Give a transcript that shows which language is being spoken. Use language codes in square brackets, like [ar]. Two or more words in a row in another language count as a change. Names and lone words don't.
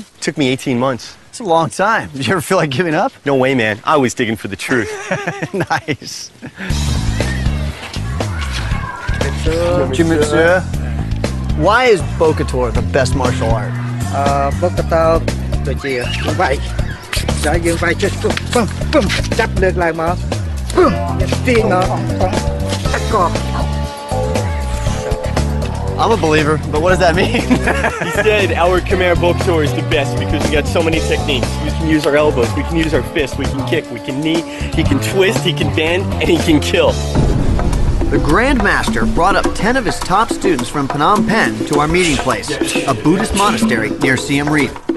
[en] It took me 18 months. It's a long time. Did you ever feel like giving up? No way, man. I was digging for the truth. Nice. Why is Bokator the best martial art? [km] Bokator ដូចជាវាយដល់យើងវាយចេះពឹមចាប់លើកឡើងមកពឹមទាញមកតាក់កក [en] I'm a believer, but what does that mean? He said our Khmer Bokator is the best because we got so many techniques. We can use our elbows, we can use our fists, we can kick, we can knee, he can twist, he can bend, and he can kill. The Grand Master brought up 10 of his top students from Phnom Penh to our meeting place, a Buddhist monastery near Siem Reap.